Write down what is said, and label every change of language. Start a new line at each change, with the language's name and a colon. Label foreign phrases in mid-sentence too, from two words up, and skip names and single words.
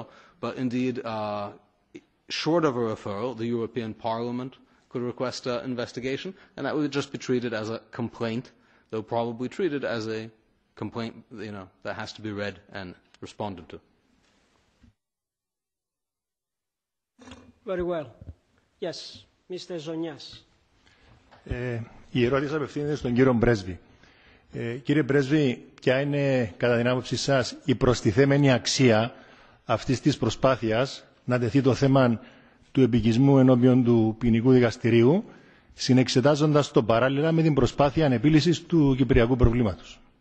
English: But indeed, short of a referral, the European Parliament could request an investigation, and that would just be treated as a complaint, though probably treated as a complaint, that has to be read and responded to. Very well. Yes, Mr. Zonias.
Greek: Η ερώτηση απευθύνεται στον κύριο Πρέσβη. Κύριε Πρέσβη, ποια είναι κατά την άποψή σας η προστιθέμενη αξία αυτής της προσπάθειας να τεθεί το θέμα του επικισμού ενώπιον του ποινικού δικαστηρίου, συνεξετάζοντας το παράλληλα με την προσπάθεια ανεπίλυσης του κυπριακού προβλήματος?